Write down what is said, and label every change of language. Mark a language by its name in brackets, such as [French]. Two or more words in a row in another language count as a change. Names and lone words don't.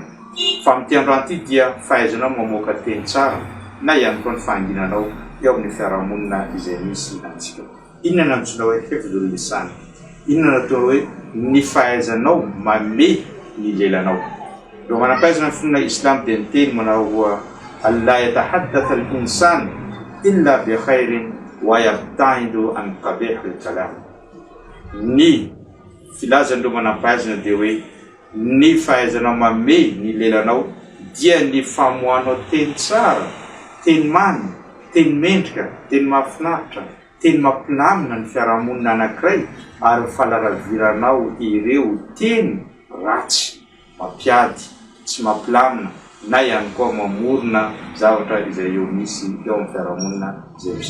[Malagasy] Fa amin'ity androany ity dia fahaizanao mamoaka teny tsara na ihany koa ny fahanginanao eo amin'ny fiarahamonina izay misy antsika. Inona nantsona hoe [Arabic] حفظ اللسان? [Malagasy] Inona natao hoe ny fahaizanao mame ny lelanao. Reo manampaizana ny finoana Islam dia niteny manao hoa [Arabic] ألا يتحدث الإنسان إلا بخير ويبتعد عن قبيح الكلام. [Malagasy] Ny filazan'ireo manampaizana dia hoe ny fahaizanao mame ny lelanao dia ny famohanao teny tsara, teny mamy, teny mendrika, teny mahafinaritra, teny mampilamina ny fiarahamonina anankiray ary falaraviranao ireo teny ratsy, mampiady, tsy mampilamina na ihany koa mamorona zavatra izay eo misy eo amin'ny fiarahamonina izay misy.